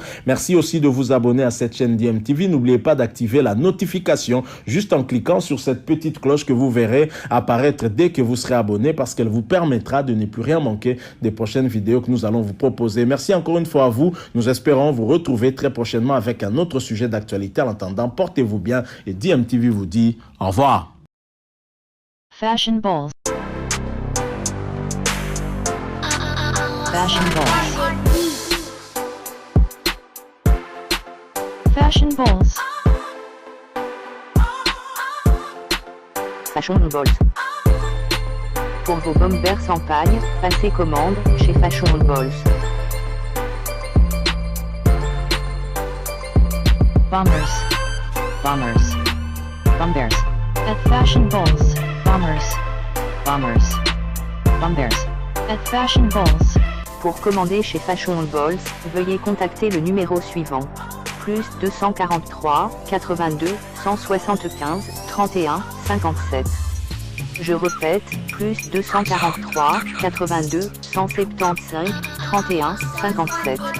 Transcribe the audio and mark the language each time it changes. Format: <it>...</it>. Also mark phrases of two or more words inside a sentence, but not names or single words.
<fr>Merci aussi de vous abonner à cette chaîne DMTV. N'oubliez pas d'activer la notification juste en cliquant sur cette petite cloche que vous verrez apparaître dès que vous serez abonné, parce qu'elle vous permettra de ne plus rien manquer des prochaines vidéos que nous allons vous proposer. Merci encore une fois à vous. Nous espérons vous retrouver très prochainement avec un autre sujet d'actualité. En attendant, portez-vous bien et DMTV vous dit au revoir. Fashion balls. Fashion balls. Fashion balls. Fashion balls. Pour vos bombers en paille, passez commande chez Fashion balls. Bombers. Bombers. Bombers. At Fashion Balls. Bombers. Bombers. Bombers. At Fashion Balls. Pour commander chez Fashion Balls, veuillez contacter le numéro suivant. plus 243, 82, 175, 31, 57. Je répète, plus 243, 82, 175, 31, 57.</fr>